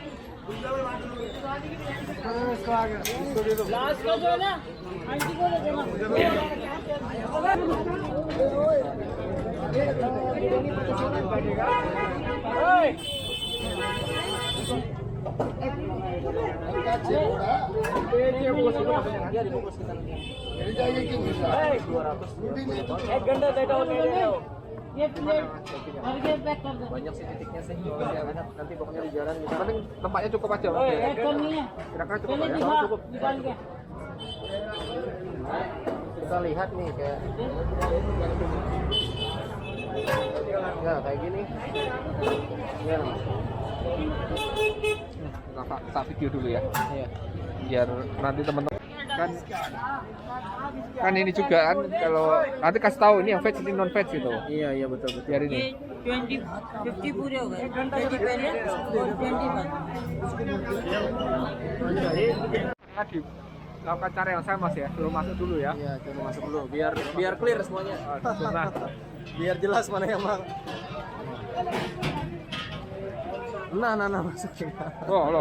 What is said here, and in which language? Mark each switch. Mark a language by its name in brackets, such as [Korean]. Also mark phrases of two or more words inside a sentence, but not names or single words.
[Hindi] लास्ट का जो है ना आंटी को दे देना ओए एक घंटा बैठा हो ये प्लेट भर के पैक कर दो [Indonesian] banyak sih titiknya sih. Nanti pokoknya di jalan gitu. Yang penting tempatnya cukup aja mas. [Hindi] पैक करनी है [Indonesian] Kira-kira cukup [Hindi] चलिए [Indonesian] ya? [Hindi] दिखा निकाल के [Indonesian] Kita lihat nih kayak ya kayak gini. Ya. Kita video dulu ya. Iya. Biar nanti teman-teman kan ini juga kan kalau nanti kasih tahu ini yang veg ini non veg gitu. Iya betul. Biar ini. [Hindi] ये 50 पूरे हो गए 20 पहले और 20 बाद [Indonesian] Nah, dilakukan cara yang sama mas ya, suruh masuk dulu ya. Iya, coba masuk dulu biar clear semuanya. Nah, Biar jelas mana yang mang. Nah masukin. loh.